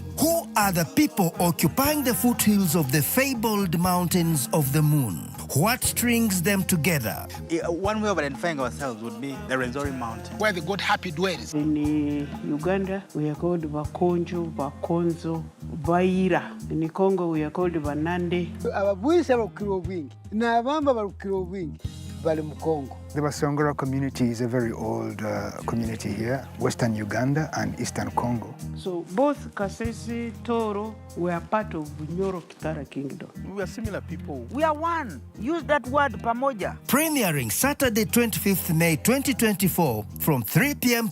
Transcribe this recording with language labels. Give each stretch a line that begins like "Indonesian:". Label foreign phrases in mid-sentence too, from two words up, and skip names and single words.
English: Who are the people occupying the foothills of the fabled mountains of the moon? What strings them together? One way of identifying ourselves would be the Renzori Mountain, where the god happy dwells. In Uganda, we are called Bakonjo, Bakonzo, Baira. In Congo, we are called Banande.
Nyoro: Ababuisa barukiro bwingi n'abamba barukiro bwingi bali mu Congo.
English: The Basongora community is a very old community here, Western Uganda and Eastern Congo. So both Kasese, Toro were part of Nyoro Kitara Kingdom. We are similar people. We are one. Use that word, pamoja. Premiering Saturday 25th May 2024 from 3 p.m.